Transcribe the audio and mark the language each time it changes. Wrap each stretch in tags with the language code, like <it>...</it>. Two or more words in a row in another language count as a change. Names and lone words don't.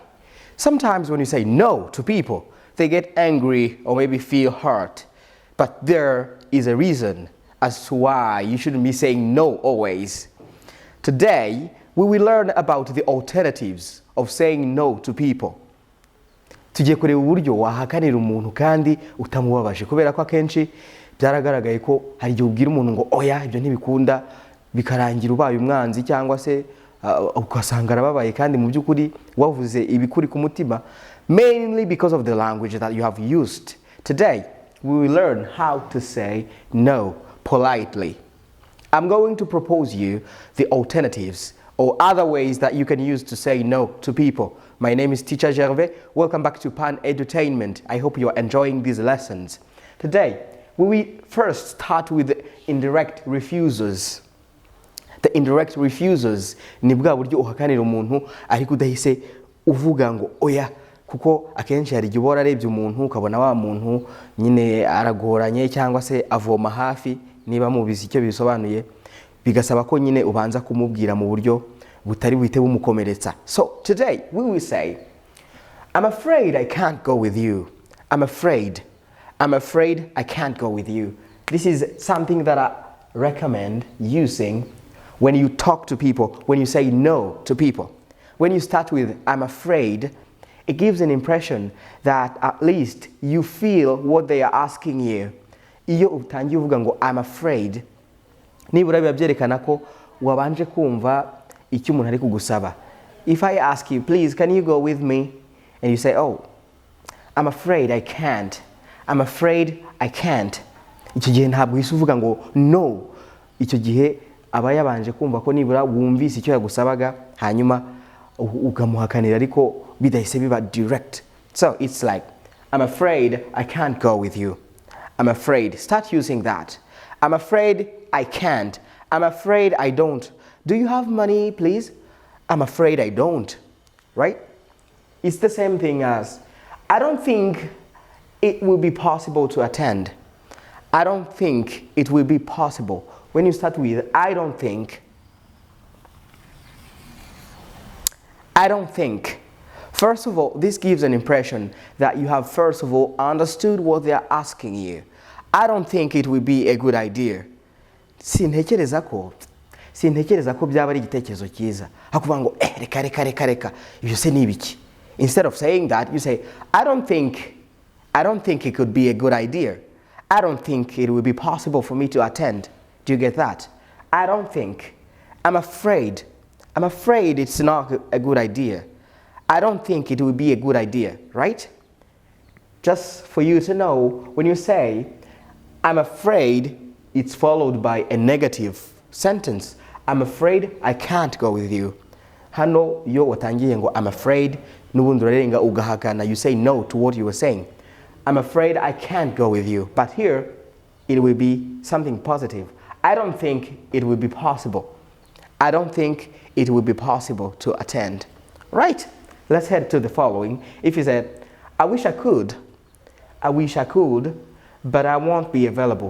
<en>Sometimes when you say no to people, they get angry or maybe feel hurt. But there is a reason as to why you shouldn't be saying no always. Today, we will learn about the alternatives of saying no to people.</en> <rw>Tugiye kureba uburyo wahakanira umuntu kandi utamubabaje, kubera ko akenshi byaragaragaye ko hari igihe ubwira umuntu ngo oya ibyo ntibikunda bikarangira ubaye umwanzi cyangwa se ugasanga arababaye kandi mu by'ukuri wavuze ibikuri ku mutima,</rw> <en>mainly because of the language that you have used. Today we will learn how to say no politely. I'm going to propose you the alternatives or other ways that you can use to say no to people. My name is Teacher Gervais. Welcome back to Pan Edutainment. I hope you are enjoying these lessons. Today, we will first start with the indirect refusals. The indirect refusals</en> <rw>ni bwa buryo uhakanira umuntu ariko udahise uvuga ngo oya, kuko akenshi hari igihe ubora arebye umuntu ukabona wa muntu nyine aragoranye cyangwa se avoma hafi, niba mubizi icyo bisobanuye, bigasaba ko nyine ubanza kumubwira mu buryo butari buhite bumukomeretsa.</rw> <en>So today we will say, I'm afraid I can't go with you. I'm afraid I can't go with you. This is something that I recommend using when you talk to people, when you say no to people. When you start with I'm afraid, it gives an impression that at least you feel what they are asking you.</en> <rw>Iyo utangiye uvuga ngo</rw> <en>I'm afraid,</en> <rw>nibura biba byerekana ko wabanje kumva icyo umuntu ari kugusaba.</rw> <en>If I ask you, please, can you go with me? And you say, oh, I'm afraid I can't. I'm afraid I can't.</en> <rw>Icyo gihe ntabwo uhise uvuga ngo no. Icyo gihe aba yabanje kumva ko nibura wumvise icyo yagusabaga, hanyuma ukamuhakanira ariko bidahise biba direct.</rw> <en>So it's like, I'm afraid I can't go with you. I'm afraid. Start using that. I'm afraid I can't. I'm afraid I don't. Do you have money, please? I'm afraid I don't. Right? It's the same thing as, I don't think it will be possible to attend. I don't think it will be possible. When you start with I don't think, first of all, this gives an impression that you have first of all understood what they are asking you. I don't think it will be a good idea.</en> <rw>Sintekereza ko byaba ari igitekerezo cyiza. Hakuvuga ngo reka ibyo se ni ibiki.</rw> <en>Instead of saying that, you say I don't think it could be a good idea. I don't think it will be possible for me to attend. Do you get that? I don't think. I'm afraid it's not a good idea. I don't think it will be a good idea, right? Just for you to know, when you say I'm afraid, it's followed by a negative sentence. I'm afraid I can't go with you.</en> <rw>Hano yo watangiye ngo</rw> <en>I'm afraid,</en> <rw>nubundi urarenga ugahakana,</rw> <en>you say no to what you were saying. I'm afraid I can't go with you. But here, it will be something positive. I don't think it will be possible. I don't think it will be possible to attend. Right? Let's head to the following. If you said, I wish I could, but I won't be available.</en>